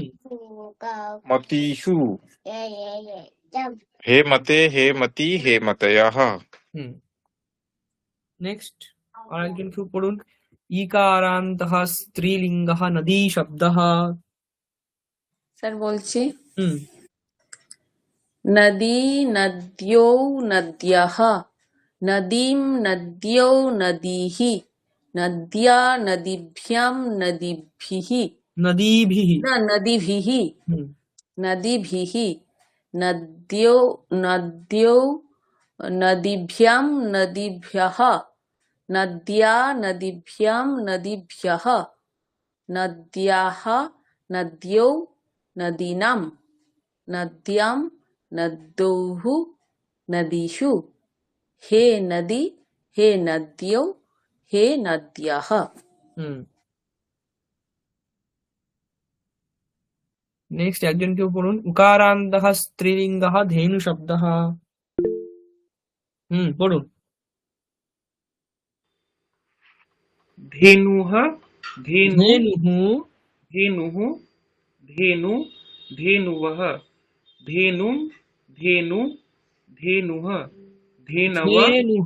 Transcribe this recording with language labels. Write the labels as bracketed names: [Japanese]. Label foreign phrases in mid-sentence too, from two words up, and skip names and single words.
[Sanskrit] মতিষু, হে মতে, হে মতি, হে মতয়ঃ। [Bangla] হুম নেক্সট আর একজন কেউ পড়ুন। [Sanskrit] ইকারান্তঃ স্ত্রীলিঙ্গঃ নদী শব্দঃ। [Bangla] স্যার বলছি, হুম [Sanskrit] নদী, নদ্যৌ, নদ্যঃ, নদীম, নদ্যৌ, নদীঃ, নদ্যা, নদীভ্যাম, নদীভিঃ, নদীভিঃ। না নদীভিঃ, হুম নদীভিঃ, নদ্যৌ, নদ্যৌ, নদীভ্যাম, নদীভ্যः, নদ্যা, নদীভ্যাম, নদীভ্যः, নদ্যাः, নদ্যৌ, নদীনাম, নদ্যাম, নদ্যৌঃ, নদীষু, হে নদী, হে নদ্যৌ, হে নদ্যাः। [Bangla] হুম নেক্সট একজন কেউ পড়ুন। [Sanskrit] উকারান্তঃ স্ত্রীলিঙ্গঃ ধেনু শব্দঃ। পড়ুন। धेनुः धेनु ধেনুঃ। धेनुः धेनु धेनुवः धेनुं धेनु धेनुः धेनव ধেনুঃ।